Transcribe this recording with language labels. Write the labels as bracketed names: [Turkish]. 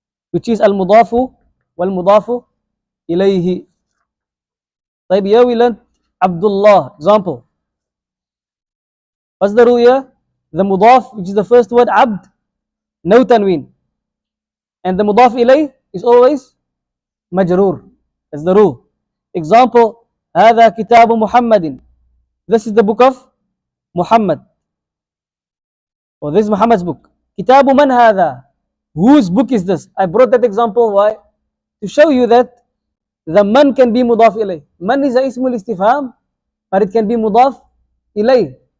[English] Which is [Arabic] المضاف والمضاف إليه. [English] طيب, here we learned Abdullah. Example. What's the rule here? The mudaf, which is the first word, abd, no tanween. And the mudaf ilay is always majroor. That's the rule. Example, [Arabic] هذا كتاب محمد. [English] This is the book of Muhammad. Or this is Muhammad's book. [Arabic] كتاب من هذا? [English] Whose book is this? I brought that example. Why? To show you that the man can be mudaf ilay. Man is a ismul istifham, but it can be mudaf ilay.